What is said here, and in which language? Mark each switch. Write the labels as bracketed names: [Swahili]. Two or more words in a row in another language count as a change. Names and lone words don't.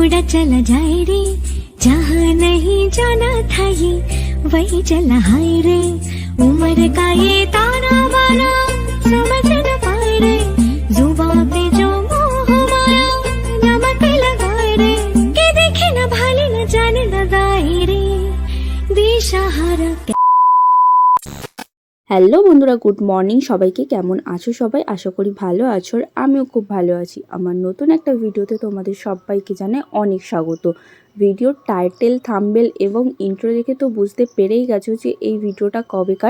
[Hindi] चला जाए रे जहाँ नहीं जाना था ये वही चला हाय रे उम्र का ये ताना बाना समझ न पाए रे जुबां पे जो मोह माया नमक लगाए रे के देखे न भाले न जाने न गाए रे दिशाहारा। [Bangla] হ্যালো বন্ধুরা, [English] good morning [Bangla] সবাইকে। কেমন আছো সবাই? আশা করি ভালো আছো। আর আমিও খুব ভালো আছি। আমার নতুন একটা ভিডিওতে তোমাদের সবাইকে জানাই অনেক স্বাগত। ভিডিওর টাইটেল, থাম্বনেল এবং ইন্ট্রো দেখে তো বুঝতে পেরেই গেছো যে এই ভিডিওটা কবেকার।